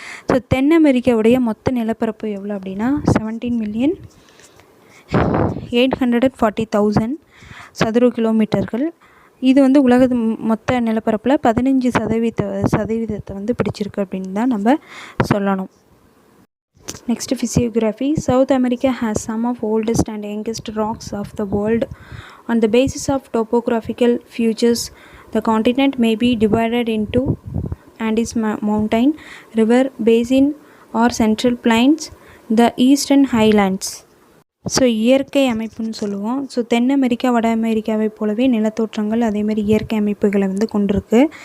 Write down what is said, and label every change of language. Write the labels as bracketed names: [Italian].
[Tamil] So then அமெரிக்காவுடைய மொத்த நிலப்பரப்பு எவ்வளோ அப்படின்னா 17,840,000 சதுர கிலோமீட்டர்கள். இது வந்து உலக மொத்த நிலப்பரப்பில் 15% வந்து பிடிச்சிருக்கு அப்படின்னு தான் நம்ம சொல்லணும். [English] Next, physiography. South America has some of oldest and youngest rocks of the world. On the basis of topographical features, the continent may be divided into Andes Mountain, River Basin or Central Plains, the Eastern Highlands. [Tamil] So இயற்கை அமைப்புன்னு சொல்லுவோம். So then America வட அமெரிக்காவை போலவே நிலத்தோற்றங்கள் அதேமாதிரி இயற்கை அமைப்புகளை வந்து கொண்டிருக்கு.